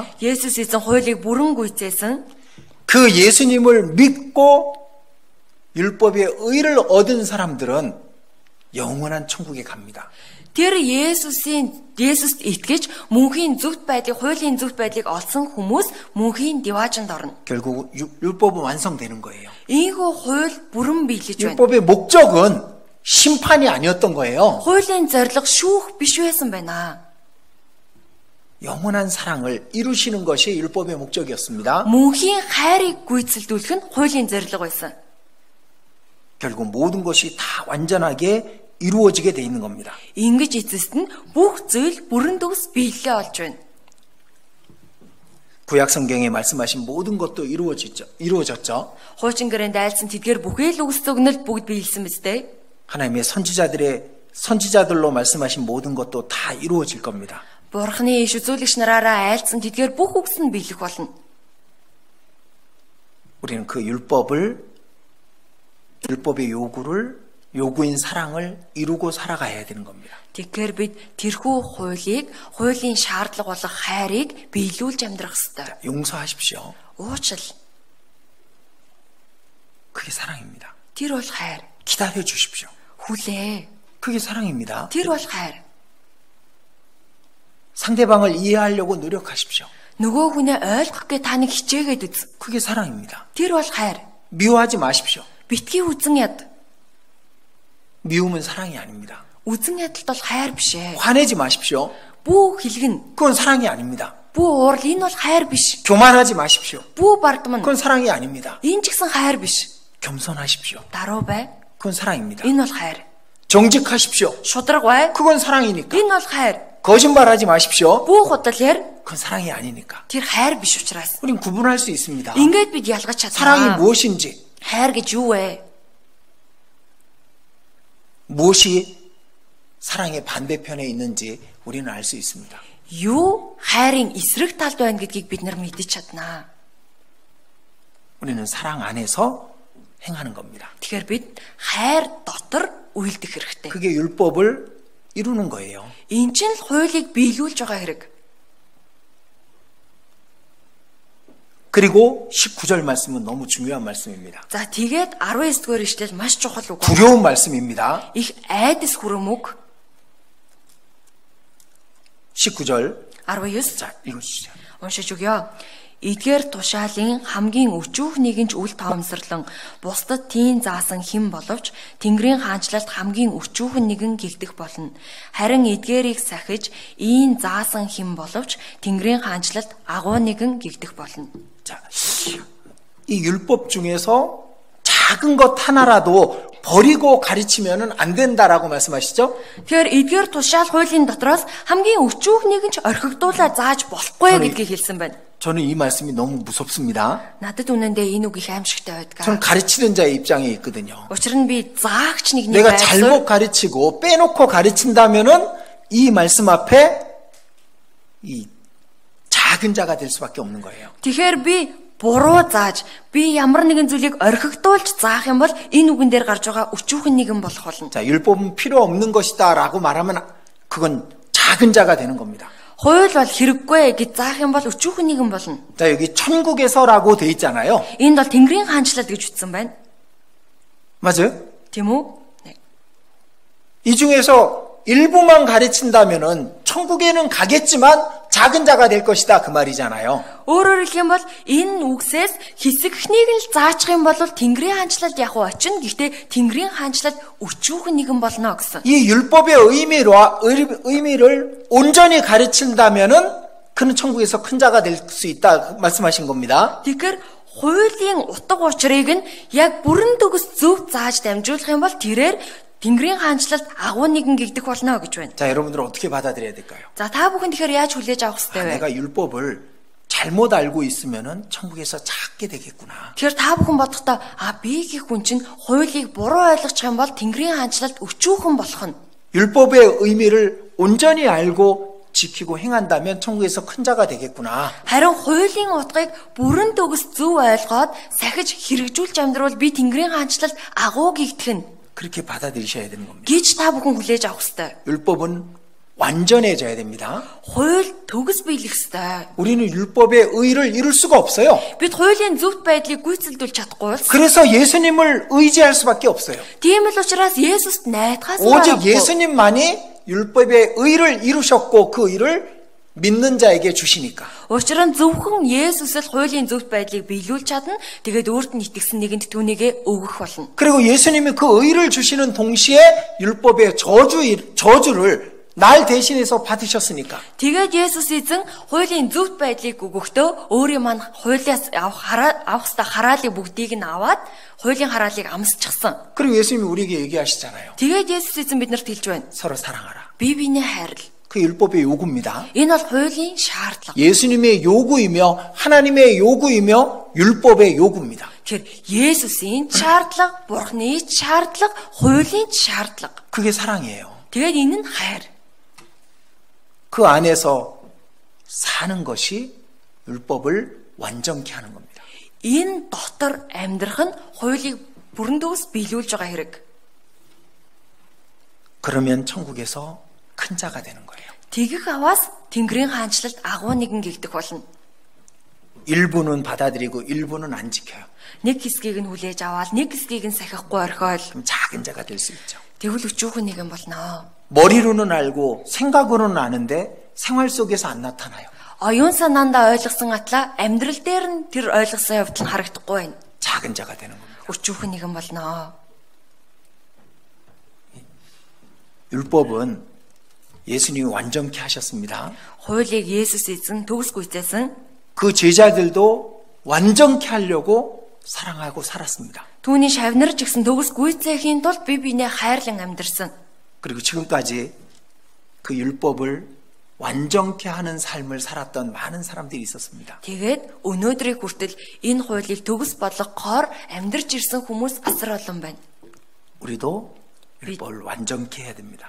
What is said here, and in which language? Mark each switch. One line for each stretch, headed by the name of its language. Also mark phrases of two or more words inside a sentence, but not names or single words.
Mongolian: Есүс эзэн хуулийг бүрэн гүйцээсэн.
Korean: 그 예수님을 믿고 율법의 의를 얻은 사람들은 영원한 천국에 갑니다.
Mongolian: Тэр Есүст итгэж мөнхийн зөвхт байдлыг, хуулийн зөвхт байдлыг олсон хүмүүс мөнхийн диваажинд орно.
Korean: 결국 율법은 완성되는 거예요.
Mongolian: Ийхүү хууль бүрэн биелэж байна.
Korean: 율법의 목적은 심판이 아니었던 거예요.
Mongolian: Хуулийн зорилго шүүх биш байсан байна.
Korean: 영원한 사랑을 이루시는 것이 율법의 목적이었습니다.
Mongolian: Мөнхийн хайрыг гүйцэлдүүлэх нь хуулийн зорилго байсан.
Korean: 결국 모든 것이 다 완전하게 이루어지게 돼 있는 겁니다.
Mongolian: Ингэж эцэст нь бүх зүйл бүрэн төгс биелэлээ олж байна.
Korean: 구약 성경에 말씀하신 모든 것도 이루어졌죠.
Mongolian: Хуучин гэрээнд айлсан тэдгээр бүхэл үгс зөгнөл бүгд биелсэн биз дээ.
Korean: 하나님의 선지자들로 말씀하신 모든 것도 다 이루어질 겁니다.
Mongolian: Бурхны иш үзүүлэгч нараараа айлсан тэдгээр бүх үгс нь биелэх болно.
Korean: 우리는 그 율법의 요구인 사랑을 이루고 살아가야 되는 겁니다.
Mongolian: Тэгэхээр бид тэрхүү хуулийн шаардлага болох хайрыг биелүүлж амьдрах ёстой.
Korean: 용서하십시오.
Mongolian: Уучлал.
Korean: 그게 사랑입니다.
Mongolian: Тэр бол хайр.
Korean: 기다려 주십시오.
Mongolian: Хүлээ.
Korean: 그게 사랑입니다.
Mongolian: Тэр бол хайр.
Korean: 상대방을 이해하려고 노력하십시오.
Mongolian: Нөгөө хүнээ ойлгох гэ та нэг хичээгээд үз.
Korean: 그게 사랑입니다.
Mongolian: Тэр бол хайр.
Korean: 미워하지 마십시오.
Mongolian: Битгий үзэн яд.
Korean: 미움은 사랑이 아닙니다.
Mongolian: Үзэн ядалт бол хайр биш ээ.
Korean: 화내지 마십시오.
Mongolian: Бүү хэлгэн.
Korean: 그건 사랑이 아닙니다.
Mongolian: Бүү уурал энэ бол хайр биш.
Korean: 교만하지 마십시오.
Mongolian: Бүү бардамна.
Korean: 그건 사랑이 아닙니다.
Mongolian: Энэ ч гэсэн хайр биш.
Korean: 겸손하십시오.
Mongolian: Даруу бай.
Korean: 그건 사랑입니다.
Mongolian: Энэ бол хайр.
Korean: 정직하십시오.
Mongolian: Шудраг бай.
Korean: 그건 사랑이니까.
Mongolian: Энэ бол хайр.
Korean: 거짓말하지 마십시오.
Mongolian: Бүү худал яар.
Korean: 그건 사랑이 아니니까.
Mongolian: Тэр хайр биш учраас.
Korean: 우린 구분할 수 있습니다.
Mongolian: Ингээд бид ялгаж
Korean: 사랑이
Mongolian: чадна.
Korean: 무엇인지,
Mongolian: Хайр гэж юу вэ?
Korean: 무엇이 사랑의 반대편에 있는지 우리는 알 수 있습니다.
Mongolian: Юу хайрын эсрэг талд байна гэдгийг бид нар мэдэж чаднаа.
Korean: 우리는 사랑 안에서 행하는 겁니다.
Mongolian: Тэгэхээр бид хайр дотор үйлдэх хэрэгтэй.
Korean: 그게 율법을 이루는 거예요.
Mongolian: Энэ чинь л хуулийг биелүүлж байгаа хэрэг.
Korean: 그리고 19절 말씀은 너무 중요한 말씀입니다.
Mongolian: За тэгээд 19-р ишлэл маш чухал үг.
Korean: 두려운 말씀입니다.
Mongolian: Их айдас хүрэм үг.
Korean: 19절. 19. 자, 읽어주세요.
Mongolian: Уншиж өгье. Эдгээр тушаалын хамгийн өчүүхнийг нь ч үл тоомсорлон бусдад тийм заасан хэн боловч Тэнгэрийн хаанчлалд хамгийн өчүүхэн нэгэн гэгдэх болно. Харин эдгээрийг сахиж ийм заасан хэн боловч Тэнгэрийн хаанчлалд агуу нэгэн гэгдэх болно.
Korean: 자, 이 율법 중에서 작은 것 하나라도 버리고 가르치면은 안 된다라고 말씀하시죠?
Mongolian: Тэгэхээр эдгээр тушаал хуулийн дотроос хамгийн өчүүхнийг нь ч орхигдуулаад зааж болохгүй гэдгийг хэлсэн байна.
Korean: 저는 이 말씀이 너무 무섭습니다.
Mongolian: Надад үнэндээ энэ үг их аимшигтай байдаг.
Korean: 저는 가르치는 자의 입장에 있거든요.
Mongolian: Учир нь би заагч нэг
Korean: 내가 잘못 가르치고 빼놓고 가르친다면은 이 말씀 앞에 이 작은 자가 될 수밖에 없는 거예요.
Mongolian: Тэгэхээр би буруу зааж би ямар нэгэн зүйлийг орхигдуулж заах юм бол энэ үгэн дээр гарч байгаа өчүүхэн нэгэн болох болно.
Korean: 자, 율법은 필요 없는 것이다라고 말하면 그건 작은 자가 되는 겁니다.
Mongolian: Хууль бол хэрэггүй гэж заах юм бол өчүүхэн нэгэн болно.
Korean: 자, 여기 천국에서라고 돼 있잖아요.
Mongolian: Энд бол Тэнгэрийн хаанчлал гэж үтсэн байна.
Korean: 맞아요?
Mongolian: Тийм үү?
Korean: 이 중에서 일부만 가르친다면은 천국에는 가겠지만 작은 자가 될 것이다 그 말이잖아요.
Mongolian: Өөрөөр хэлэх юм бол энэ үгсээс хэсэгхнийг нь л заачих юм бол Тэнгэрийн хаанчлалд яг очино. Гэхдээ Тэнгэрийн хаанчлалд өчүүхэн нэгэн болно гэсэн.
Korean: 이 율법의 의미를 온전히 가르친다면은 그는 천국에서 큰 자가 될 수 있다 말씀하신 겁니다.
Mongolian: Тэгэхээр хуулийн утга учирыг нь яг бүрэн төгс зөв зааж дамжуулах юм бол тэрээр Тэнгэрийн хаанчлалд агуу нэгэн гэгдэх болно гэж байна.
Korean: 자, 여러분들 어떻게 받아들여야 될까요?
Mongolian: За та бүхэн тэгэхээр яаж хүлээж авах ёстой вэ?
Korean: 내가 율법을 잘못 알고 있으면은 천국에서 작게 되겠구나.
Mongolian: Тэгэхээр та бүхэн бодохдоо би гэх хүн чинь хуулийг буруу ойлгочих юм бол Тэнгэрийн хаанчлалд өчүүхэн болох нь.
Korean: 율법의 의미를 온전히 알고 지키고 행한다면 천국에서 큰 자가 되겠구나.
Mongolian: Харин хуулийн утгыг бүрэн төгс зөв ойлгоод сахиж хэрэгжүүлж амьдрал би Тэнгэрийн хаанчлалд агуу гэгдэх нь
Korean: 그렇게 받아들이셔야 되는 겁니다.
Mongolian: гэж та бүхэн хүлээж авах ёстой.
Korean: 율법은 완전해져야 됩니다.
Mongolian: Хууль төгс биелэх ёстой.
Korean: 우리는 율법의 의를 이룰 수가 없어요.
Mongolian: Бид хуулийн зөвхт байдлыг гүйцэлдүүлж чадахгүй.
Korean: 그래서 예수님을 의지할 수밖에 없어요.
Mongolian: Тийм л учраас Есүст найдахаас
Korean: 오직 예수님만이 율법의 의를 이루셨고 그 의를 믿는 자에게 주시니까.
Mongolian: Учир нь зөвхөн Есүс л хуулийн зөвхт байдлыг биелүүлж чадна. Тэгээд өөрт нь итгэсэн нэгэнд түүнийгээ өгөх болно.
Korean: 그리고 예수님이 그 의를 주시는 동시에 율법의 저주를 날 대신해서 받으셨으니까.
Mongolian: Тэгээд Есүс эзэн хуулийн зөвхт байдлыг өгөхдөө өөрийн маань хуулиас авах ёстой хараалыг бүгдийг нь аваад хуулийн хараалыг амсчихсан.
Korean: 그리고 예수님이 우리에게 얘기하시잖아요.
Mongolian: Тэгээд Есүс эзэн биднэрт хэлж байна.
Korean: 서로 사랑하라.
Mongolian: Бие биенээ хайрл.
Korean: 그 율법의 요구입니다.
Mongolian: Энэ бол хуулийн шаардлага.
Korean: 예수님의 요구이며 하나님의 요구이며 율법의 요구입니다.
Mongolian: Тэгэхээр Есүсийн шаардлага, Бурхны шаардлага, хуулийн шаардлага.
Korean: 그게 사랑이에요.
Mongolian: Тэгээд энэ нь хайр.
Korean: 그 안에서 사는 것이 율법을 완전케 하는 겁니다.
Mongolian: Энэ дотор амьдрах нь хуулийг бүрэн дүүс биелүүлж байгаа хэрэг.
Korean: 그러면 천국에서 큰 자가 되는 거예요.
Mongolian: Тэгэх аваас Тэнгэрийн хаанчлалд агуу нэгэн гэгдэх болно.
Korean: 일부는 받아들이고 일부는 안 지켜요.
Mongolian: Нэг хэсгийг нь хүлээж аваад нэг хэсгийг нь сахихгүй орхиол
Korean: 그럼 작은 자가 될 수 있죠.
Mongolian: тэгвэл өчүүхэн нэгэн болно.
Korean: 머리로는 알고 생각으로는 아는데 생활 속에서 안 나타나요.
Mongolian: Оюун санаандаа ойлгосон атла амьдрал дээр нь тэр ойлгосон явдал нь харагдахгүй байна.
Korean: 작은 자가 되는 겁니다.
Mongolian: Өчүүхэн нэгэн болно.
Korean: 율법은 예수님이 완전케 하셨습니다.
Mongolian: Хуулийг Есүс эзэн төгс гүйцээсэн.
Korean: 그 제자들도 완전케 하려고 사랑하고 살았습니다.
Mongolian: Түүний шавнарч гисэн төгс гүйцээхийн тулд бие биенээ хайрлан амьдэрсэн.
Korean: 그리고 지금까지 그 율법을 완전케 하는 삶을 살았던 많은 사람들이 있었습니다.
Mongolian: Тэгээд өнөөдрийг хүртэл энэ хуулийг төгс болгохоор амьдарч ирсэн хүмүүс асар олон байна.
Korean: 우리도 율법을 완전케 해야 됩니다.